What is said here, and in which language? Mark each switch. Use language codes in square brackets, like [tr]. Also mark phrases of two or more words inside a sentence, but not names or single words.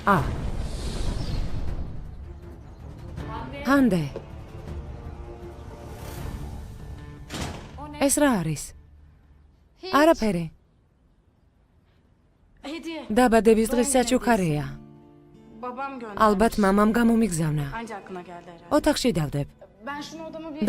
[ka] ჰანდე. ეს რა არის? არაფერი. [tr] Hediye. [ka] დაბადების დღის საჩუქარია. [tr] Babam gönderdi. [ka] ალბათ მამამ გამომიგზავნა. [tr] Anca aklına geldi herhalde. [ka] ოთახში დავდებ. [tr] Ben şunu odama bir...